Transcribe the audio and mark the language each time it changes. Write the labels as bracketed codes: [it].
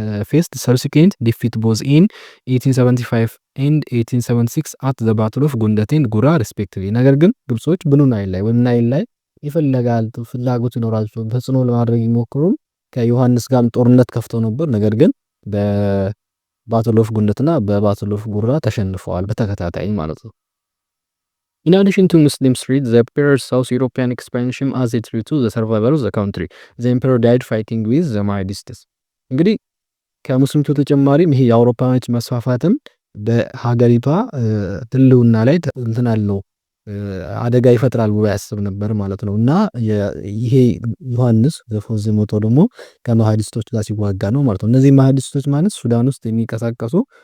[en] faced subsequent defeat both in 1875 and 1876 at the battle of ጉንደቴ and ጉራ respectively። [am] ነገር ግን ግብጾች ብሉ ናይል ላይ ወይም ናይል ላይ ይፈልጋል ፍላጎት ይኖራቸው ተጽዕኖ ለማድረግ ይሞክሩም ከዮሐንስ ጋርም ጦርነት ከፍተው ነበር። ነገር ግን በባትል ኦፍ ጉንደትና በባትል ኦፍ ጉራ ተሸንፈዋል በተከታታይ ማለት ነው። [en] In addition to Muslim threats, the emperor saw European expansion as a threat to the survival of the country. The emperor died fighting with the Mahdists. [am] እንግዲህ ከሙስሊም ተጨማሪም ይሄ የአውሮፓኖች መስፋፋትም በሀገሪቷ ህልውና ላይ እንትን አለው አደጋ ይፈጥራል ብሎ ያስብ ነበር ማለት ነው። እና ይሄ ዮሐንስ ዘፎዝ ሞቶ ደግሞ ከማህዲስቶች ጋር ሲዋጋ ነው ማለት ነው። እነዚህ ማህዲስቶች ማለት ሱዳን ውስጥ የሚንቀሳቀሱ